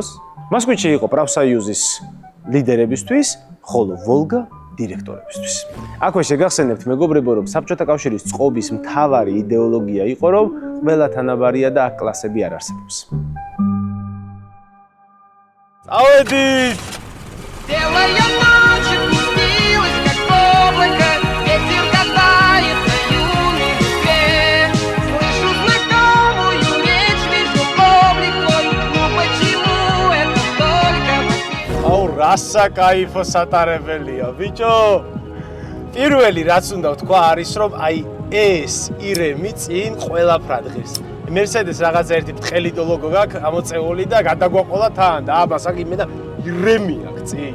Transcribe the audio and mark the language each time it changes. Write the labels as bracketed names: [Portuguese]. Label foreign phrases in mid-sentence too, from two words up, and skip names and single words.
[Georgian] მოსკვიჩი იყო პრაფსოიუზის ლიდერებისთვის, ხოლო Volga დირექტორებისთვის. აქვე შეგახსენებთ მეგობრებო, რომ საბჭოთა კავშირის წყობის მთავარი იდეოლოგია იყო, რომ ყველა თანაბარია და აქ კლასები არ არსებობს. წავედით! [Russian] Белая ночь опустилась, как облако, ветер касается юной листве. Слышу знакомую речь, вижу облик твой, ну почему это только во сне? [Georgian] აუ, რასა кайფო სატარებელია, ბიჭო! პირველი რაც უნდა ვთქვა არის, რომ აი ეს ირემი წინ ყველაფრად ღირს. Mercedes რაღაცა ერთი ბრტყელი ლოგო გაქვს ამოწეული და გადაგვაყოლა თან და აბა საკიმე და ირემი აქვს წინ.